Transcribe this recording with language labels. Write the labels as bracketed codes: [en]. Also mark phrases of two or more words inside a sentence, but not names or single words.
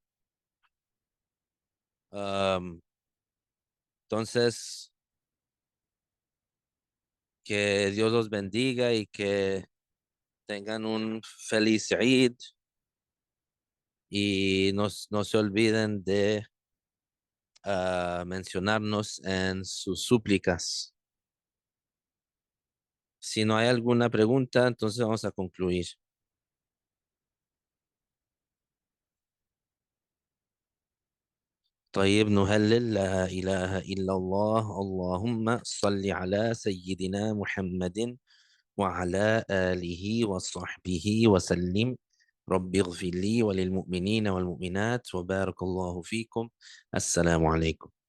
[es] Am, entonces, que Dios los bendiga y que tengan un feliz Eid y no se olviden de mencionarnos en sus súplicas. Si no hay alguna pregunta, entonces vamos a concluir. [ar] طيب نهلل لا إله إلا الله اللهم صل على سيدنا محمد وعلى آله وصحبه وسلم رب اغفر لي وللمؤمنين والمؤمنات وبارك الله فيكم السلام عليكم